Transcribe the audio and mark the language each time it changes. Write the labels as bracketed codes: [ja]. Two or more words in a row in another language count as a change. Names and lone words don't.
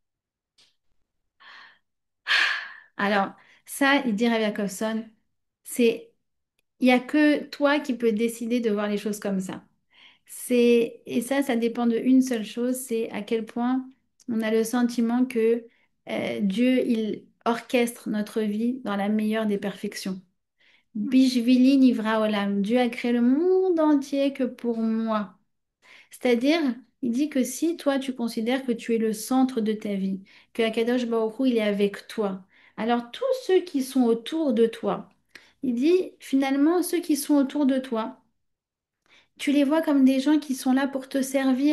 [fr] Alors, ça, il dit Rabbi Jacobson, c'est il n'y a que toi qui peux décider de voir les choses comme ça. Et ça dépend de une seule chose, c'est à quel point on a le sentiment que Dieu, il orchestre notre vie dans la meilleure des perfections. [he] בשבילי נברא עולם. [fr] Dieu a créé le monde entier que pour moi. C'est-à-dire, il dit que si toi, tu considères que tu es le centre de ta vie, que [he] הקדוש ברוך הוא, [fr] il est avec toi, alors tous ceux qui sont autour de toi, il dit finalement, ceux qui sont autour de toi, tu les vois comme des gens qui sont là pour te servir.